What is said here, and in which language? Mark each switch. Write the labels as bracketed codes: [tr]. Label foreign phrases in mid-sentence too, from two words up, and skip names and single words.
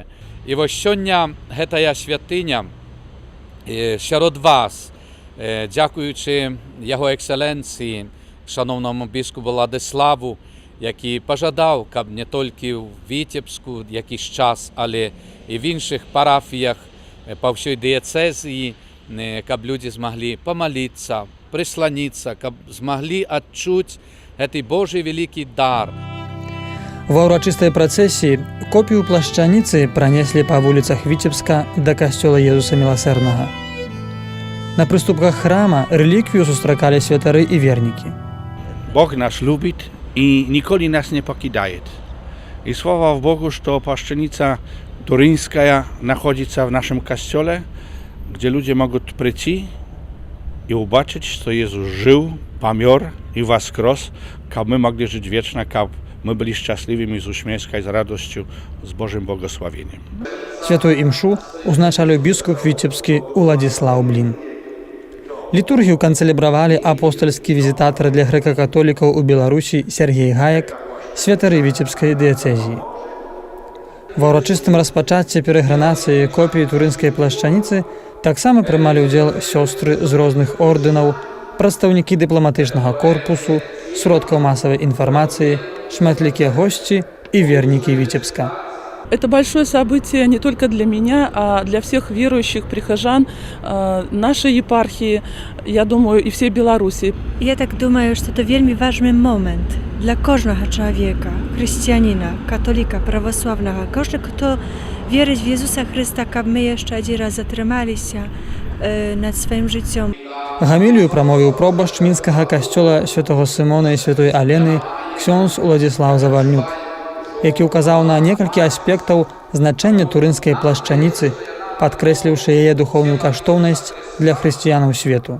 [be] І вось сёння гэтая святыня сярод вас, дзякуючы яго экселенцыі, шаноўнаму біскупу Владиславу, які пажадаў, каб не толькі ў Віцебску якийсь час, але і в іншых парафіях па ўсёй дыяцэзіі, каб людзі змаглі памаліцца, прысланіцца, каб змаглі адчуць гэты Божы вялікі дар. Ва ўрачыстай працэсіі копію плашчаніцы пранеслі па вуліцах Віцебска да касцёла Езуса Міласэрнага. На прыступках храма рэліквію сустракалі святары і вернікі. [ru] Бог нас любит и николи нас не покидает. И слава Богу, что плащаница туринская находится в нашем костеле, где люди могут прийти и убачить, что Иисус жил, помер и воскрес, как мы могли жить вечно, как мы были счастливыми, с усмешкой, с радостью, с Божьим благословением. [be] Святую імшу узначаліў біскуп віцебскі Уладзіслаў Блін. Літургію канцэлебравалі апостальскі візітатар для грэка-католікаў у Беларусі Сергей Гаек, святары віцебскай дыяцэзіі. Ва ўрачыстым распачацці перэгранацыі копіі турынскай плашчаніцы таксама прымалі ўдзел сёстры з розных ордэнаў, прадстаўнікі дыпламатычнага корпусу, сродкаў масавай інфармацыі, шматлікія госці і вернікі Віцебска. [ru] Это большое событие не только для меня, а для всех верующих прихожан нашей епархии, я думаю, и всей Беларуси. Я так думаю, что это вельми важный момент для каждого человека, христианина, католика, православного, каждого, кто верит в Иисуса Христа, как мы еще один раз затрымались над своим життем. [be] Гамілію прамовіў пробашч мінскага касцёла святого Сымона і святой Алены ксёндз Уладзіслаў Завальнюк, які ўказаў на некалькі аспектаў значэння турынскай плашчаніцы, падкрэсліўшы яе духоўную каштоўнасць для хрысціянаў свету.